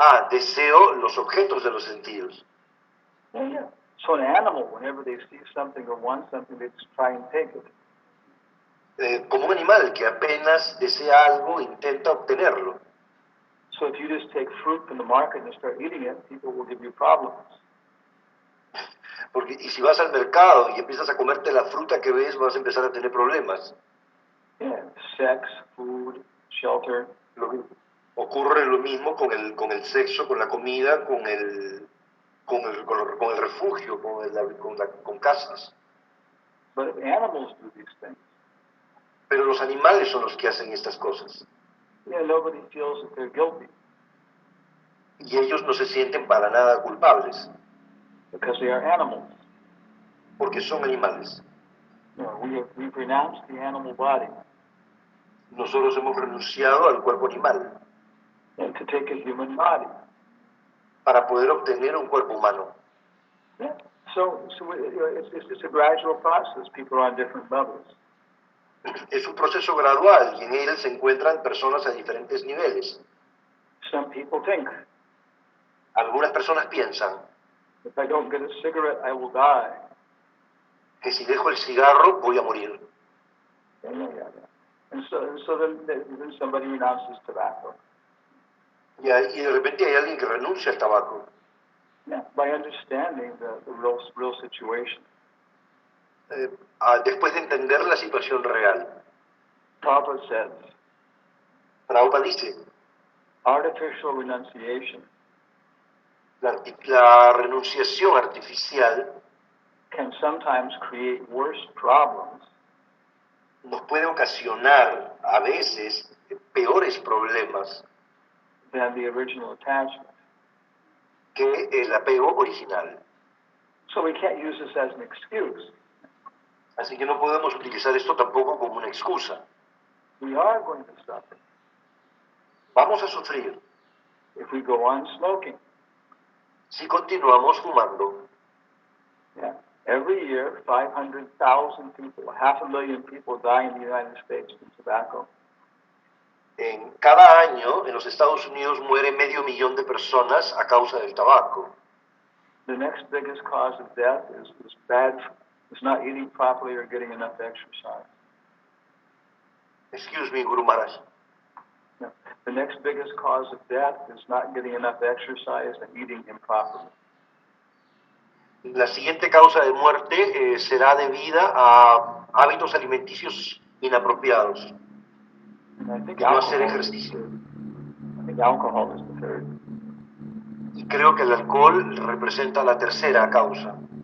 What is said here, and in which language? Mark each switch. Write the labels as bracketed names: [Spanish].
[Spanish] deseo los objetos de los sentidos. [English] Yeah. So an animal, whenever they see something or want something, they just try and take it. [Spanish] Como un animal que apenas desea algo, intenta obtenerlo. [English] So if you just take fruit from the market and start eating it, people will give you problems. [Spanish] Y si vas al mercado y empiezas a comerte la fruta que ves, vas a empezar a tener problemas. [English] Yeah, sex, food, shelter. [Spanish] Ocurre lo mismo con el sexo, con la comida, con el refugio, con casas. [English] But if animals do these things, [Spanish] Pero los animales son los que hacen estas cosas. [English] yeah, nobody feels that they're guilty [Spanish] Y ellos no se sienten para nada culpables, [English] because they are animals. [Spanish] porque son animales. [English] You know, we've renounced the animal body [Spanish] Nosotros hemos renunciado al cuerpo animal [English] and to take a human body. [Spanish] para poder obtener un cuerpo humano. [English] Yeah. So it's a gradual process. People are on different levels. [Spanish] Es un proceso gradual y en él se encuentran personas a diferentes niveles. [English] Some people think, [Spanish] Algunas personas piensan [English] if I don't get a cigarette, I will die. [Spanish] que si dejo el cigarro voy a morir. [English] Yeah. And so then somebody renounces tobacco. [Spanish] Y de repente hay alguien que renuncia al tabaco. [English] Yeah, by understanding the real situation. [Spanish] Después de entender la situación real. [English] Prabhupada says, [Spanish] Prabhupada dice, [English] artificial renunciation [Spanish] la renunciación artificial [English] can sometimes create worse problems [Spanish] nos puede ocasionar a veces peores problemas [English] than the original attachment. [Spanish] que el apego original. [English] So we can't use this as an excuse. [Spanish] Así que no podemos utilizar esto tampoco como una excusa. [English] We are going to suffer [Spanish] Vamos a sufrir [English] if we go on smoking. [Spanish] si continuamos fumando. [English] Yeah. Every year, 500,000 people, 500,000 people die in the United States from tobacco. [Spanish] En cada año en los Estados Unidos muere 500,000 de personas a causa del tabaco. [English] The next biggest cause of death is not eating properly or getting enough exercise. Excuse me, Guru Maharaj. No. The next biggest cause of death is not getting enough exercise and eating improperly. [Spanish] La siguiente causa de muerte será debida a hábitos alimenticios inapropiados [English] And I think [Spanish] y no hacer [English] alcohol, [Spanish] ejercicio. [English] I think alcohol is the third. [Spanish] Y creo que el alcohol representa la tercera causa.